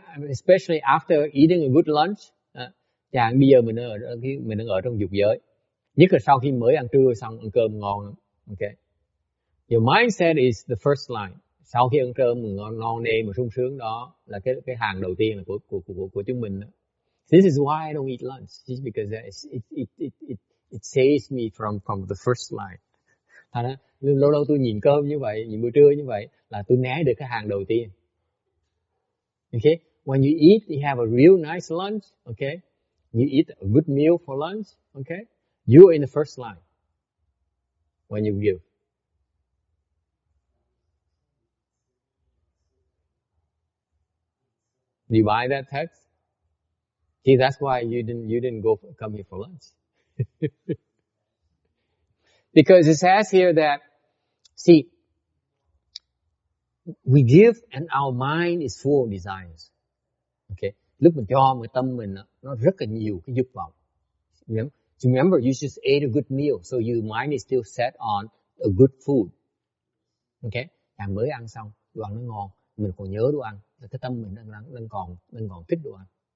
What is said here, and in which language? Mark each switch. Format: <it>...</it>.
<en>Especially after eating a good lunch.</en> <vi>Chẳng bây giờ mình đang ở trong dục giới. Nhất là sau khi mới ăn trưa xong, ăn cơm ngon.</vi> <en>Okay. Your mindset is the first line.</en> <vi>Sau khi ăn cơm ngon nê mà sung sướng đó là cái hàng đầu tiên là của chúng mình đó.</vi> <en>This is why I don't eat lunch. It's because it saves me from the first line.</en> <vi>Thành ra lâu lâu tôi nhìn cơm như vậy, nhìn bữa trưa như vậy là tôi né được cái hàng đầu tiên.</vi> <en>Okay? When you eat, you have a real nice lunch. Okay? You eat a good meal for lunch. Okay? You're in the first line when you give. Do you buy that text? See, that's why you didn't come here for lunch. Because it says here that, see, we give and our mind is full of desires. Okay?</en> <vi>Lúc mình cho cái tâm mình nó rất là nhiều cái dục vọng.</vi> <en>Remember, you just ate a good meal, so your mind is still set on a good food. Okay?</en> <vi>Càng mới ăn xong, đồ ăn nó ngon, mình còn nhớ đồ ăn, cái tâm mình đang còn thích đồ ăn.</vi>